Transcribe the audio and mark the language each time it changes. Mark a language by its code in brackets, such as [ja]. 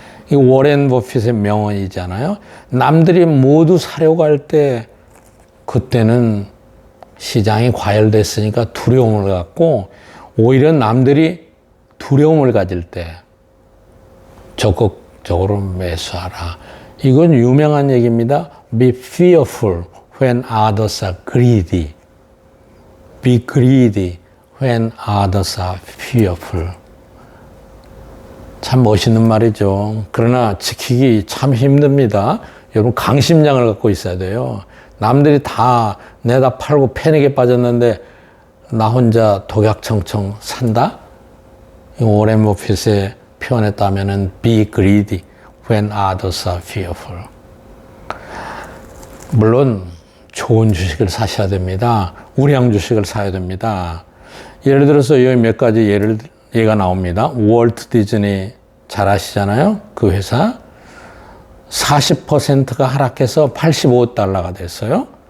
[ko] 이 워렌 버핏의 명언이잖아요. 남들이 모두 사려고 할 때 그때는 시장이 과열됐으니까 두려움을 갖고 오히려 남들이 두려움을 가질 때 적극적으로 매수하라. 이건 유명한 얘기입니다. [en] Be fearful when others are greedy. Be greedy when others are fearful. [ko] 참 멋있는 말이죠. 그러나 지키기 참 힘듭니다. 여러분 강심장을 갖고 있어야 돼요. 남들이 다 내다 팔고 패닉에 빠졌는데 나 혼자 독약청청 산다? 오렌 버핏의 표현에 따르면 [en] be greedy when others are fearful. [ko] 물론 좋은 주식을 사셔야 됩니다. 우량 주식을 사야 됩니다. 예를 들어서 여기 몇 가지 예가 나옵니다. 월트 디즈니 잘 아시잖아요. 그 회사 40%가 하락해서 $85가 됐어요.